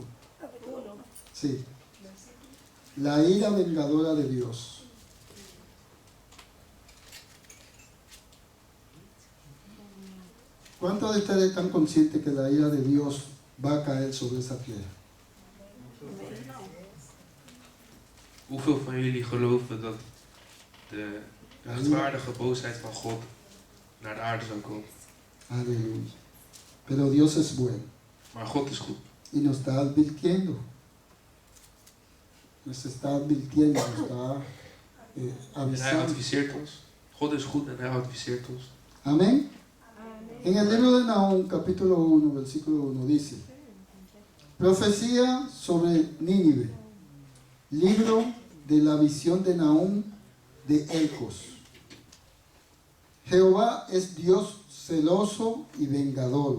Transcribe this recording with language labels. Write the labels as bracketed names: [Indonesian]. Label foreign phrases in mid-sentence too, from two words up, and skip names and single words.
[Spanish] Capítulo 1. Sí. La ira vengadora de Dios. ¿Cuántos de ustedes están conscientes que la ira de Dios va a caer sobre esa tierra? [Dutch] Hoeveel van jullie geloven dat de rechtvaardige boosheid van God naar de aarde zou komen? [Spanish] Aleluya. Pero Dios es bueno [Dutch] Maar God is goed. [Spanish] y nos está advirtiendo. Nos está advirtiendo, nos está [Dutch] En hij [Spanish] avisando. [Dutch] adviseert ons. God is goed en hij adviseert ons. [Spanish] Amén. En el libro de Nahum, capítulo 1, versículo 1, dice: Profecía sobre Nínive. Libro de la visión de Nahum de Elcos. Jehová es Dios celoso y vengador.